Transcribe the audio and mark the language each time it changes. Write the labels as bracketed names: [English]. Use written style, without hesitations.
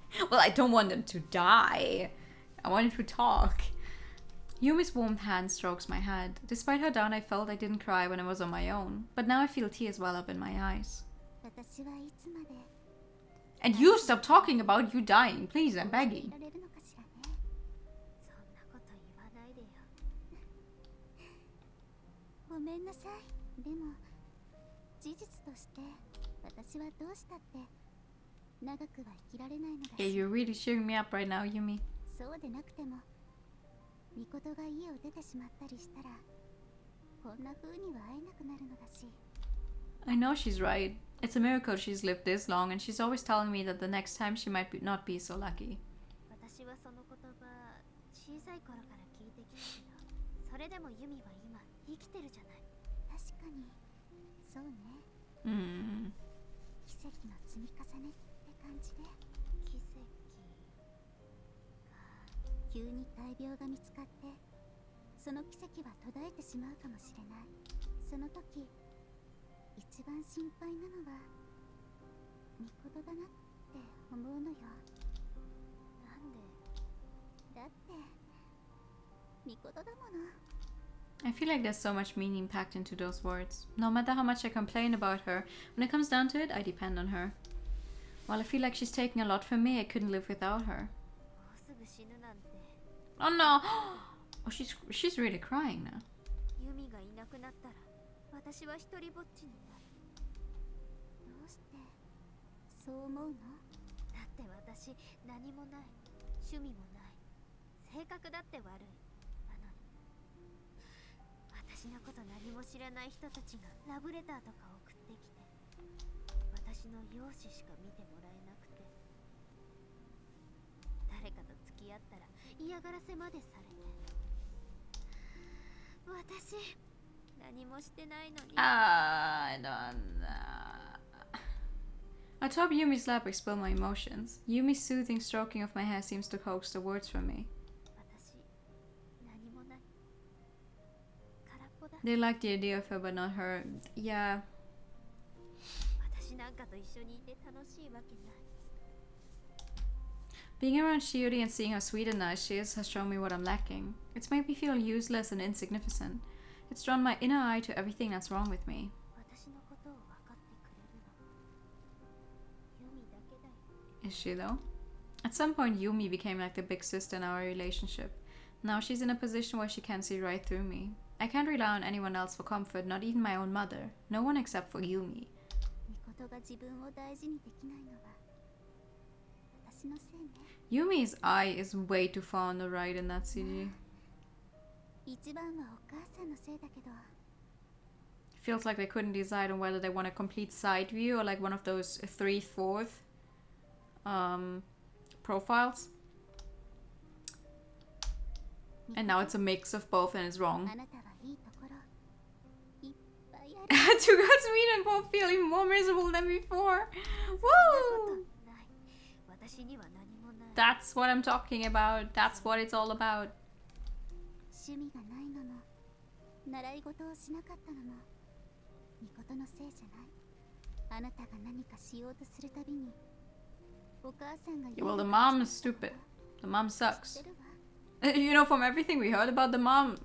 [English] Well, I don't want them to die. I want them to talk. Yumi's warm hand strokes my head. Despite how down I felt, I didn't cry when I was on my own. But now I feel tears well up in my eyes. [Japanese] 私はいつまで [English] And you stop talking about you dying, please, I'm [Japanese] い [English] begging. [Japanese] られるのかしらね。そんなこと言わないでよ。ごめんなさい。でも事実として私はどうしたって長くは生きられないのだ [English] Yeah, you're really cheering me up right now, Yumi. [Japanese] そうでなくてもミコトが家を出てしまったりしたらこんな風には会えなくなるのだし。 [English] I know she's right. It's a miracle she's lived this long, and she's always telling me that the next time she might not be so lucky. [Japanese] 私はその言葉小さい頃から聞いてきたけど、それでもユミは今生きてるじゃない。確かにそうね。奇跡の積み重ねって感じで。奇跡か。急に大病が見つかってその奇跡は途絶えてしまうかもしれない。その時一番心配なのはミコトだなって思うのよ。なんで？だってミコトだもの。 [English] I feel like there's so much meaning packed into those words. No matter how much I complain about her, when it comes down to it, I depend on her. While I feel like she's taking a lot from me, I couldn't live without her. [Japanese] もうすぐ死ぬなんて。 [English] Oh no! Oh, she's really crying now. [Japanese] ユミがいなくなったら私は一人ぼっちになる。どうしてそう思うの？だって私何もない、趣味もない、性格だって悪い。なのに私のこと何も知らない人たちがラブレターとか送ってきて、私の容姿しか見てもらえなくて、誰かと付き合ったら嫌がらせまでされて、私何もしてないのに。 [English] I don't know. Atop Yumi's lap, I spill my emotions. Yumi's soothing stroking of my hair seems to coax the words from me. [Japanese] 私何もない。空っぽだ。 [English] They like the idea of her, but not her. Yeah. [Japanese] 私なんかと一緒にいて楽しいわけない。 [English] Being around Shiori and seeing how sweet and nice she is has shown me what I'm lacking. It's made me feel useless and insignificant. It's drawn my inner eye to everything that's wrong with me. [Japanese] 私のことを分かってくれるのユミだけだよ。 [English] Is she though? At some point, Yumi became like the big sister in our relationship. Now she's in a position where she can't see right through me. I can't rely on anyone else for comfort, not even my own mother. No one except for Yumi. [Japanese] ミコトが自分を大事にできないのは私のせいね。 [English] Yumi's eye is way too far on the right in that CG. [Japanese] 一番はお母さんのせいだけど。 [English] Feels like they couldn't decide on whether they want a complete side view or like one of those 3/4 profiles. And now it's a mix of both and it's wrong. [Japanese] あなたはいいところいっぱいある。 [English] Two girls meet and both feel even more miserable than before. [Japanese] そんな [English] Woo! [Japanese] ことない。私には何もない。 [English] That's what I'm talking about. That's what it's all about. [Japanese] 趣味がないのも習い事をしなかったのもミコトのせいじゃない。あなたが何かしようとするたびにお母さんが [English] Well, the mom is stupid. The mom [Japanese] 知っ [English] sucks. [Japanese] てるわ。 [English] You know, from everything we heard about the mom.